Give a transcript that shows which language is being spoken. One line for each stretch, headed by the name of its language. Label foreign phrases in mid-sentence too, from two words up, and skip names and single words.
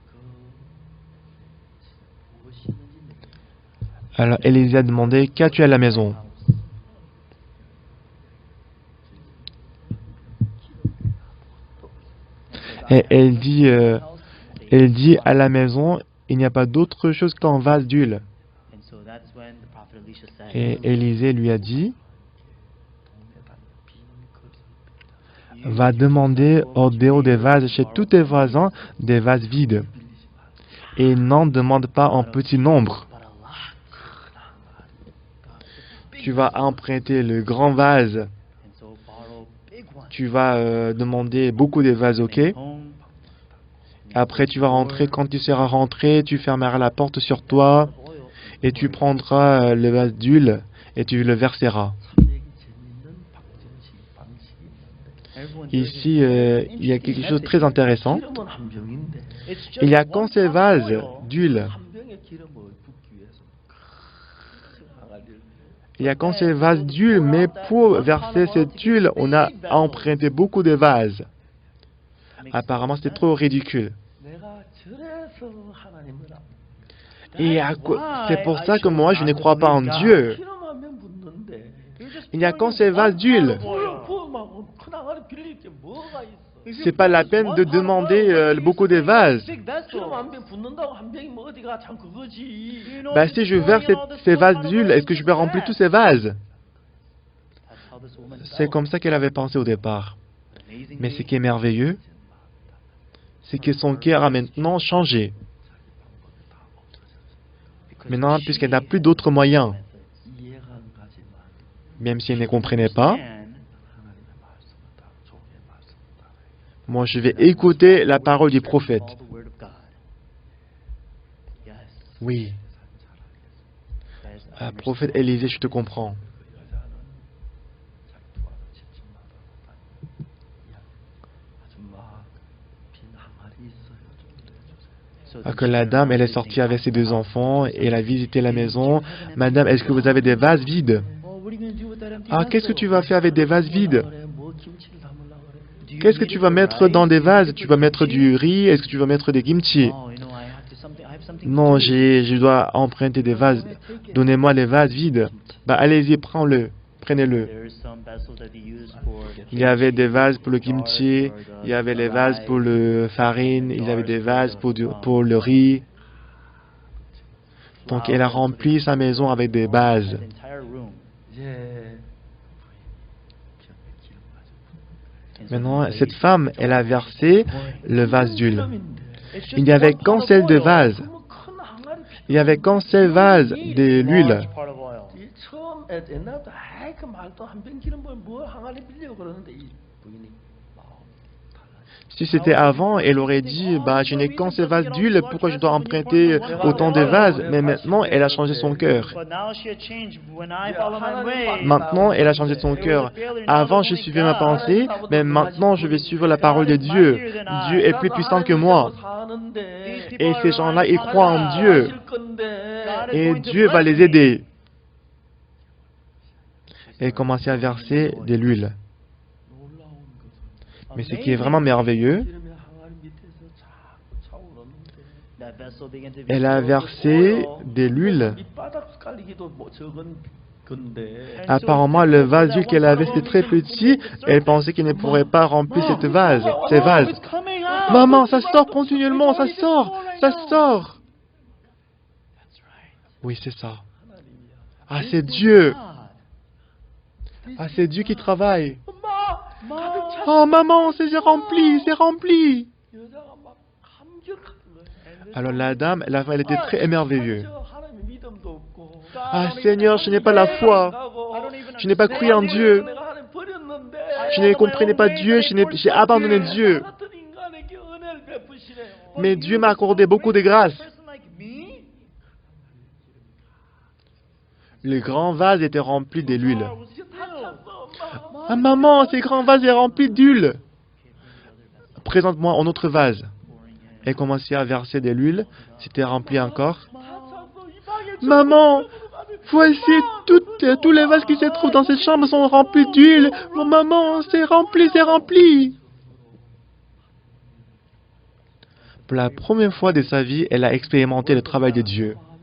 French: Alors, Élisée a demandé, qu'as-tu à la maison? Et elle dit, à la maison, il n'y a pas d'autre chose qu'un vase d'huile.
English: And so that's when the prophet Elisha said,
French: Et Élisée lui a dit, va demander au dehors des vases chez tous tes voisins des vases vides. Et n'en demande pas en petit nombre.
English: but a lot.
French: Tu vas emprunter le grand vase.
English: And so borrow big ones.
French: Tu vas demander beaucoup de vases, ok?
English: Home.
French: Après, tu vas rentrer. Quand tu seras rentré, tu fermeras la porte sur toi
English: Oil.
French: et tu prendras le vase d'huile et tu le verseras.
English: Everyone
French: Ici, il y a quelque chose de très intéressant.
Korean: 기름은 한 병인데
English: It's just
French: Il y a
English: one
French: qu'un seul
English: cup of
French: vase
English: oil.
French: d'huile.
Korean: 한 병의 기름을 붓기 위해서 큰 항아리를
French: Il y a qu'un seul vase d'huile, mais pour verser cette huile, on a emprunté beaucoup de vases. Apparemment, c'était trop ridicule.
Korean: 내가 저래서 하나님을
French: Et c'est pour ça que moi, je ne crois pas en Dieu.
Korean: 기름 한 병 붓는데
French: Il n'y a qu'un seul vase d'huile.
Korean: 부어막 큰 항아리 빌릴 게 뭐가 있어?
French: C'est pas la peine de demander beaucoup de vases.
Korean: 기름 한 병 붓는다고 한 병이 뭐 어디가 참 그거지.
French: Bah, si je verse ces vases d'huile, est-ce que je peux remplir tous ces vases?
English: That's how this woman
French: C'est
English: felt.
French: comme ça qu'elle avait pensé au départ.
English: Amazingly,
French: Mais ce qui est merveilleux, c'est que son cœur a maintenant changé.
English: because
French: Maintenant,
English: she
French: puisqu'elle n'a plus
English: had
French: d'autres moyens,
English: methods.
Korean: 이해가 안 가지만
French: même si elle ne comprenait pas,
English: And
Korean: 하나님의 말씀을 따라 종의 말씀을 따라
French: moi je vais écouter la parole du prophète.
English: all the word of God. Yes.
French: Oui,
English: That is the
French: prophète Élisée, je te comprends.
Korean: 그 여자는 자기 두 아들 집집마다 다니고 아줌마 빈 항아리 있어요 좀 내주세요.
English: So
French: Que la dame, elle est sortie avec ses deux enfants et elle a visité la maison. Madame, est-ce que vous avez des vases vides?
English: Oh, what are you going to do with that empty
French: Ah, qu'est-ce que
English: vessel?
French: tu vas faire avec des vases vides?
Korean: 그래 뭐 김치를 담으려고 그래.
English: Do you
French: Qu'est-ce que
English: need
French: tu
English: it
French: vas
English: for
French: mettre
English: rice?
French: dans des
English: Do you need
French: vases?
English: it
French: Tu
English: for
French: vas mettre
English: kimchi?
French: du riz? Est-ce que tu vas mettre des kimchi?
English: Oh, you know, I have something to
French: Non,
English: do.
French: je dois emprunter des vases. Donnez-moi les vases vides. Bah, allez-y, prends-le. Prenez-le.
English: There's some vessels that they use for the
French: Il y avait des
English: kimchi,
French: vases pour le
English: jars
French: kimchi,
English: for the-
French: il y avait
English: the
French: les vases
English: rice,
French: pour le farine,
English: the
French: il y avait
English: jars
French: des
English: for
French: vases
English: the,
French: pour le riz. Donc,
English: flour
French: elle a
English: vessels.
French: rempli sa maison avec des
English: That
French: vases.
English: entire room.
Korean: 이제 병에 기름 가지고
English: And so
French: Maintenant,
English: the
French: cette
English: lady
French: femme, elle a versé le vase d'huile. Il n'y avait qu'un seul de vase.
Korean: 그러면 큰 항아리
French: Il n'y avait qu'un seul vase de l'huile.
English: large part of oil.
Korean: 이 처음 옛날부터 아이 그 말도 한 병 기름 뭐 항아리 빌려 그러는데 이 부인이 마음 달라지.
French: Si c'était avant, elle aurait dit, bah, je n'ai qu'un seul vase d'huile, pourquoi je dois emprunter autant de vases? Mais maintenant, elle a changé son cœur.
English: But now she had changed. When I follow my way,
French: Maintenant, elle a changé son cœur. Avant, je suivais ma pensée, mais maintenant, je vais suivre la parole de Dieu. Dieu est plus puissant que moi. Et ces gens-là, ils croient en Dieu. Et Dieu va les aider. Et commencer à verser de l'huile. Mais ce qui est vraiment merveilleux,
English: that vessel began to be
French: elle a versé de l'huile. Apparemment, le vase d'huile qu'elle avait, c'était très petit. Elle pensait qu'elle ne pourrait pas remplir cette vase, ces vases.
English: It's coming out.
French: Maman, ça sort continuellement, ça sort, ça sort. Oui, c'est ça. Ah, c'est Dieu. Ah, c'est Dieu qui travaille. Oh, maman, c'est rempli, c'est rempli. Alors la dame, elle était très émerveillée. Ah, Seigneur, je n'ai pas la foi. Je n'ai pas cru en Dieu. Je ne comprenais pas Dieu, j'ai abandonné Dieu. Mais Dieu m'a accordé beaucoup de grâce.
English: Person like me
French: Le grand vase était rempli de l'huile.
English: was filled.
French: Ah, maman, ce grand vase est rempli d'huile. Présente-moi un autre vase. Elle commençait à verser de l'huile. C'était rempli encore. Maman, voici tous les vases qui se trouvent dans cette chambre sont remplis d'huile. Oh, maman, c'est rempli, c'est rempli. Pour la première fois de sa vie, elle a expérimenté le travail de Dieu.